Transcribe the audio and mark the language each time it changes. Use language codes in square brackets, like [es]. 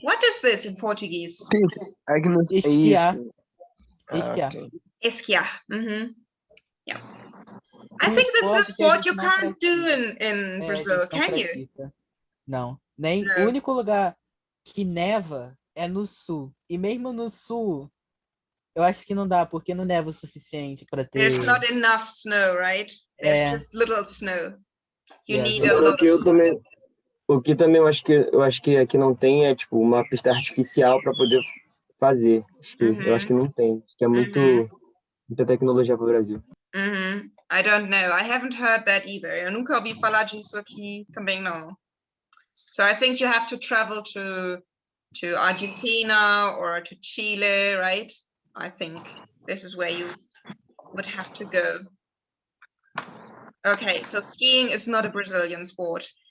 [en] What is this in Portuguese? [pt] É que não sei Esquiar. isso. Esquiar. Ok. Esquiar. [en] Yeah. I think this is a sport you can't do in Brazil, can you? [pt] Não. Nem Não. o único lugar que neva é no sul. E mesmo no sul, eu acho que não dá, porque não neva o suficiente para ter. [en] There's not enough snow, right? There's just little snow. You need a lot of snow. [pt] O que também eu acho que aqui não tem é tipo uma pista artificial para poder fazer. Eu acho que não tem. Acho que é muita tecnologia para o Brasil. [en] I don't know. I haven't heard that either. [pt] Eu nunca ouvi falar disso aqui também não. [en] So I think you have to travel to to Argentina or to Chile, right? I think this is where you would have to go. Okay, so skiing is not a Brazilian sport.